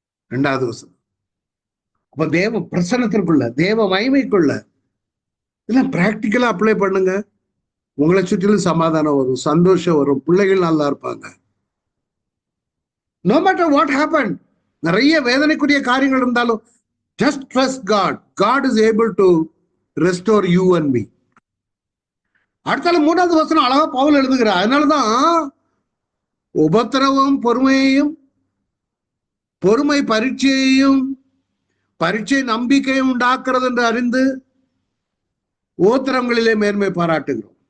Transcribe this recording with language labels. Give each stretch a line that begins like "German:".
Tamil: 2வது வசனம். அப்ப தேவ பிரசன்னத்திற்குள்ள, தேவ மகிமைக்குள்ள இதெல்லாம் பிராக்டிக்கலா அப்ளை பண்ணுங்க. உங்களை சுற்றிலும் சமாதானம் வரும், சந்தோஷம் வரும், பிள்ளைகள் நல்லா இருப்பாங்க.
English: no matter what happen,
Tamil: நிறைய வேதனைக்குரிய காரியங்கள் இருந்தாலும்
English: just trust God. God is able to restore you and me.
Tamil: அடுத்தால 3வது வசனம் அழகா பவுல் எழுதுகிறார். அதனாலதான் உபத்திரவம் பொறுமையையும், பொறுமை பரீட்சையையும், பரீட்சை நம்பிக்கையும் உண்டாக்குறது என்று அறிந்து உபத்திரவங்களிலே மேன்மை பாராட்டுகிறோம்.